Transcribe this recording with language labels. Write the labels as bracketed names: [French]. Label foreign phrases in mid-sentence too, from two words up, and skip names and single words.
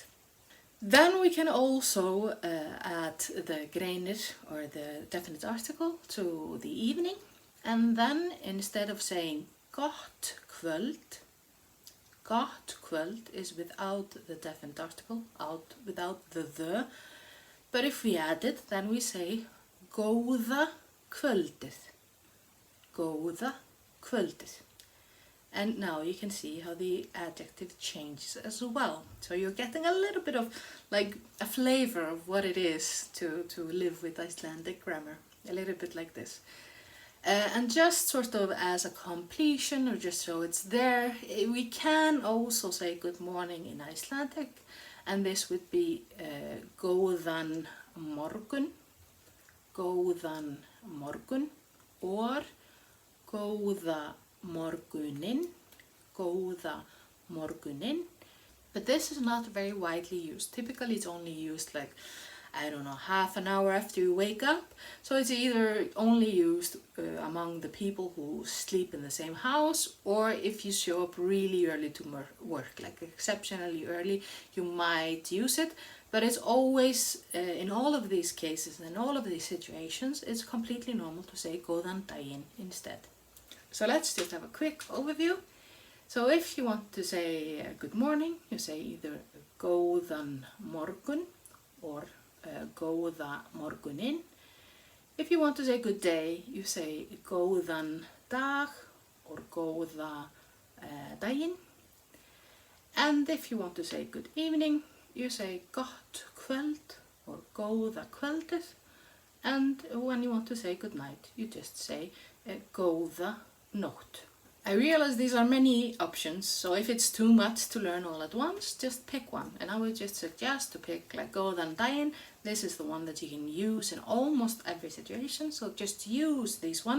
[English] Then we can also add the Greinir, or the definite article, to the evening. And then instead of saying [Icelandic] Gott, kvöld, Gott, kvöld [English] is without the definite article, without the. But if we add it, then we say [Icelandic] Góða, kvöldið. Góða, kvöldið. [English] And now you can see how the adjective changes as well. So you're getting a little bit of like a flavor of what it is to live with Icelandic grammar. A little bit like this. And just sort of as a completion, or just so it's there, we can also say good morning in Icelandic. And this would be [Icelandic] Góðan morgun, Góðan morgun, [English] or [Icelandic] Góða morguninn, Góða morguninn. [English] But this is not very widely used. Typically it's only used like, I don't know, half an hour after you wake up. So it's either only used among the people who sleep in the same house, or if you show up really early to work, like exceptionally early, you might use it. But it's always, in all of these cases, in all of these situations, it's completely normal to say [Icelandic] Góðan daginn [English] instead. So let's just have a quick overview. So if you want to say good morning, you say either [Icelandic] Góðan morgun [English] or [Icelandic] Góða morguninn. [English] If you want to say good day, you say [Icelandic] Góðan dag [English] or [Icelandic] Góða daginn. [English] And if you want to say good evening, you say [Icelandic] Gott, kvöld [English] or [Icelandic] Góða, kvöldið. [English] And when you want to say good night, you just say [Icelandic] Góða, nótt. [English] I realize these are many options, so if it's too much to learn all at once, just pick one. And I would just suggest to pick like [Icelandic] Góðan daginn. [English] This is the one that you can use in almost every situation, so just use this one.